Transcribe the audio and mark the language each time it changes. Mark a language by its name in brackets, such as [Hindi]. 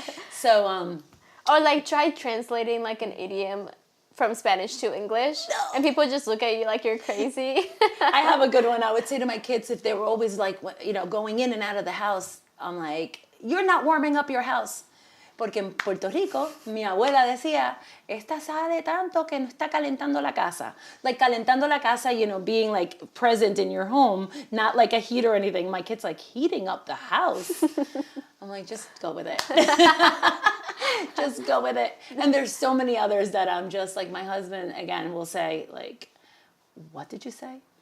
[English] So, Or like try translating like an idiom from Spanish to English, and people just look at you like you're crazy. I have a good one. I would say to my kids, if they were always like, you know, going in and out of the house, I'm like, you're not warming up your house. [Spanish] Porque en Puerto Rico, mi abuela decía, esta sabe tanto que no está calentando la casa. [English] Like [Spanish] calentando la casa, [English] you know, being like present in your home, not like a heat or anything. My kid's like, heating up the house. I'm like, just go with it. Just go with it. And there's so many others that I'm just like, my husband, again, will say like, what did you say?